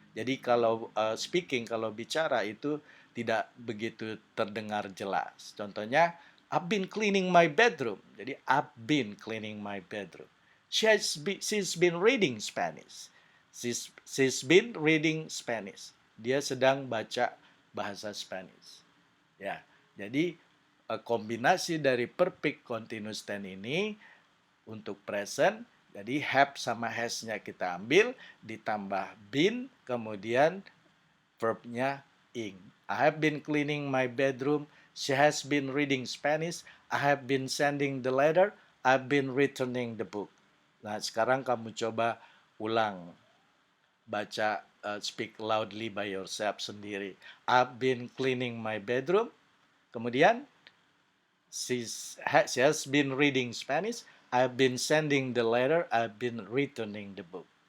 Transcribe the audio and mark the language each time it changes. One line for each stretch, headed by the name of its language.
Indonesian: Jadi kalau speaking, kalau bicara itu tidak begitu terdengar jelas.
English: Contohnya, I've been cleaning my bedroom. Jadi I've been cleaning my bedroom. She's been reading Spanish. She's been reading Spanish.
Indonesian: Dia sedang baca bahasa Spanish. Ya, jadi kombinasi dari perfect continuous tense ini untuk present, jadi have sama has-nya kita ambil, ditambah been, kemudian verb-nya ing.
English: I have been cleaning my bedroom. She has been reading Spanish. I have been sending the letter. I've been returning the book.
Indonesian: Nah, sekarang kamu coba ulang.
English: Baca, speak loudly by yourself sendiri. I've been cleaning my bedroom. Kemudian, she has been reading Spanish. I've been sending the letter. I've been returning the book.